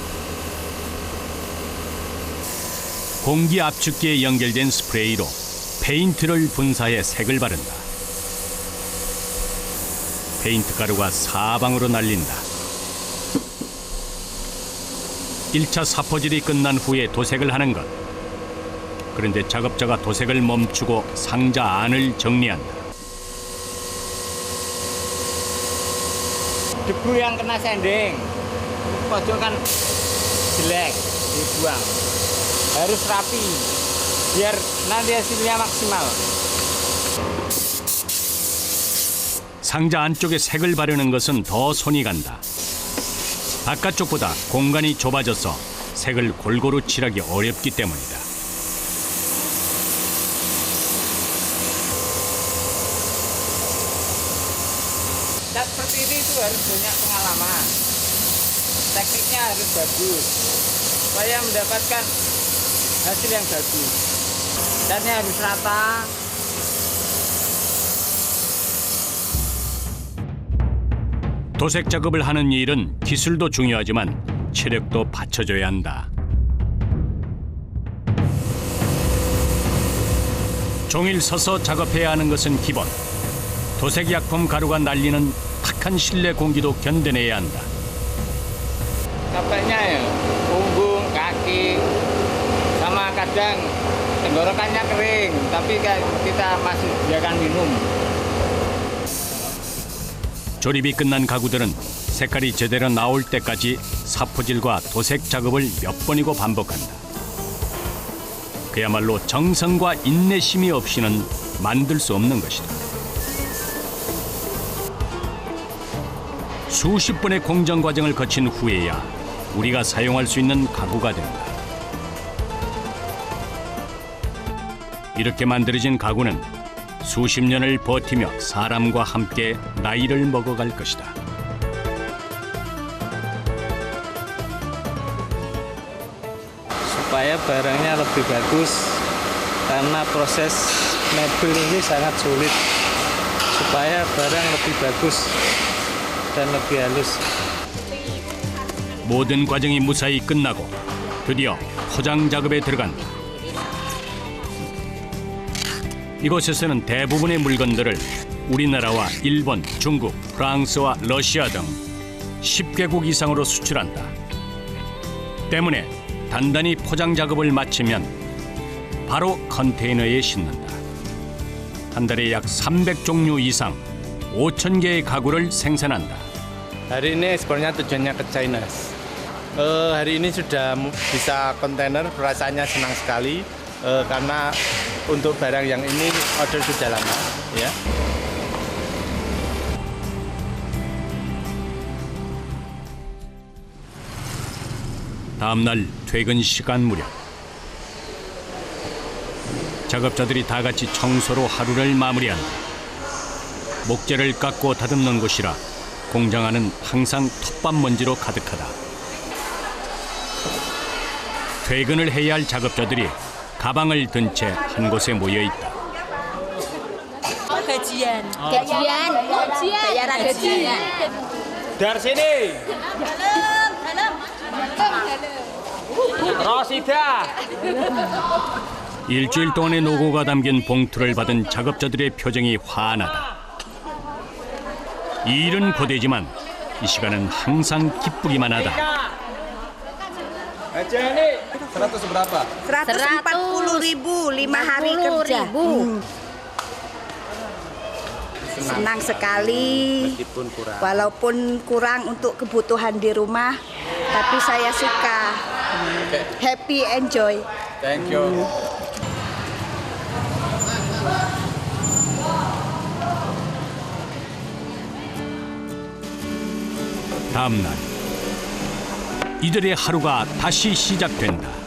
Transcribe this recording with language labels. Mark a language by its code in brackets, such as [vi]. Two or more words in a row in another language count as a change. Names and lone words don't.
[ko] 공기 압축기에 연결된 스프레이로 페인트를 분사해 색을 바른다. 페인트 가루가 사방으로 날린다. 1차 사포질이 끝난 후에 도색을 하는 것. 그런데 작업자가 도색을 멈추고 상자 안을 정리한다. [id] Debu yang kena sanding, pojok kan jelek, dibuang. Harus rapi, biar nanti hasilnya maksimal. [ko] 상자 안쪽에 색을 바르는 것은 더 손이 간다. 바깥쪽보다 공간이 좁아져서 색을 골고루 칠하기 어렵기 때문이다. [id] Cat seperti ini itu harus banyak pengalaman. Tekniknya harus bagus, supaya mendapatkan hasil yang bagus. Catnya harus rata. [ko] 도색 작업을 하는 일은 기술도 중요하지만 체력도 받쳐줘야 한다. 종일 서서 작업해야 하는 것은 기본. 도색 약품 가루가 날리는 탁한 실내 공기도 견뎌내야 한다. [id] Capeknya ya, punggung, kaki, sama kadang tenggorokannya kering, tapi kita masih biarkan minum. [ko] 조립이 끝난 가구들은 색깔이 제대로 나올 때까지 사포질과 도색 작업을 몇 번이고 반복한다. 그야말로 정성과 인내심이 없이는 만들 수 없는 것이다. 수십 번의 공정 과정을 거친 후에야 우리가 사용할 수 있는 가구가 된다. 이렇게 만들어진 가구는 수십 년을 버티며 사람과 함께 나이를 먹어갈 것이다. [id] Supaya barangnya lebih bagus, karena proses mebel ini sangat sulit. Supaya barang lebih bagus dan lebih halus. [ko] 모든 과정이 무사히 끝나고 드디어 포장 작업에 들어간다. 이곳에서는 대부분의 물건들을 우리나라와 일본, 중국, 프랑스와 러시아 등 10개국 이상으로 수출한다. 때문에 단단히 포장 작업을 마치면 바로 컨테이너에 싣는다. 한 달에 약 300종류 이상 5,000개의 가구를 생산한다. [id] Hari ini ekspornya tujuannya ke China. Hari ini sudah bisa kontainer, rasanya senang sekali karena untuk barang yang ini order sudah lama, ya. [ko] 다음 날 퇴근 시간 무렵 작업자들이 다 같이 청소로 하루를 마무리한다. 목재를 깎고 다듬는 곳이라 공장 안은 항상 톱밥 먼지로 가득하다. 퇴근을 해야 할 작업자들이 가방을 든 채 한 곳에 모여 있다. [id] Gajian. Bayaran gajian. Dari sini. Rosida. [ko] 일주일 동안의 노고가 담긴 봉투를 받은 작업자들의 표정이 환하다. 이 일은 고되지만 이 시간은 항상 기쁘기만 하다. [id] Aja ini 100 berapa? 140.000 5 hari kerja. Senang sekali, walaupun kurang untuk kebutuhan di rumah, tapi saya suka. [en] Happy, enjoy. Thank you. [ko] 다음 날 이들의 하루가 다시 시작된다.